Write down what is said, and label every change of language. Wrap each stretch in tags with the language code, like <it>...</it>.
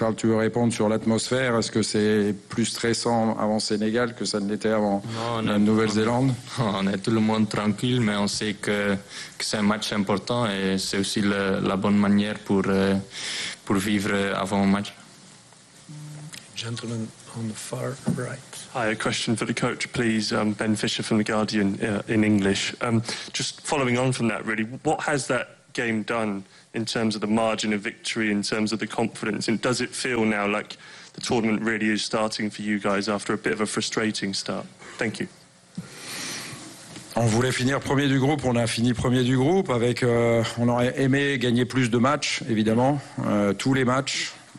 <fr>Charles, tu veux répondre sur l'atmosphère? Est-ce que c'est plus stressant avant Sénégal que ça ne l'était avant la Nouvelle-Zélande? On est tout le monde tranquille, mais on sait que c'est un match important et c'est aussi la bonne manière pour vivre avant un match.</fr> <en>Gentlemen on the far right. Hi, a question for the coach, please. Ben Fisher from The Guardian in English. Just following on from that, really, what has that game done in terms of the margin of victory, in terms of the confidence? And does it feel now like the tournament really is starting for you guys after a bit of a frustrating start? Thank you.</en> <fr>On voulait finir premier du groupe, on a fini premier du groupe avec on aurait aimé gagner plus de matchs, évidemment, tous les matchs.</fr>